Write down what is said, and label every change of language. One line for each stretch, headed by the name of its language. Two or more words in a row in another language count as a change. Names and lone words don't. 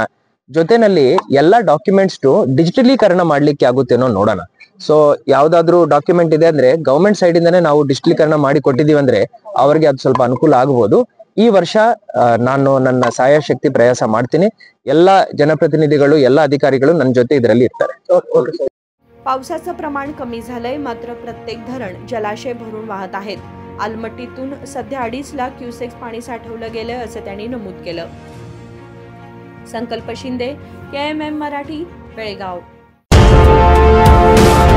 Kannada: ಜೊತೆನಲ್ಲಿ ಎಲ್ಲಾ ಡಾಕ್ಯುಮೆಂಟ್ಸ್ ಡಿಜಿಟಲೀಕರಣ ಮಾಡ್ಲಿಕ್ಕೆ ಆಗುತ್ತೇನೋ ನೋಡೋಣ। ಸೊ ಯಾವ್ದಾದ್ರು ಡಾಕ್ಯುಮೆಂಟ್ ಇದೆ ಅಂದ್ರೆ
English: government side
Kannada: ಇಂದಾನೆ ನಾವು ಡಿಜಿಟಲೀಕರಣ ಮಾಡಿ ಕೊಟ್ಟಿದೀವಿ ಅಂದ್ರೆ ಅವರಿಗೆ ಅದು ಸ್ವಲ್ಪ ಅನುಕೂಲ ಆಗಬಹುದು। ಈ ವರ್ಷ ನಾನು ನನ್ನ ಸಾಯಶಕ್ತಿ ಪ್ರಯಾಸ ಮಾಡ್ತೀನಿ। ಎಲ್ಲ ಜನಪ್ರತಿನಿಧಿಗಳು, ಎಲ್ಲ अधिकारीಗಳು ನನ್ನ ಜೊತೆ ಇದರಲ್ಲಿ ಇರ್ತಾರೆ।
Marathi: पावसाचं प्रमाण कमी झालंय, मात्र प्रत्येक धरण जलाशय भरून वाहत आहेत। आलमट्टीतून सध्या 2.5 लाख क्युसेक्स पाणी साठवलं गेलं असं त्यांनी नमूद केलं। संकल्प शिंदे, KMM मराठी, बेळगाव।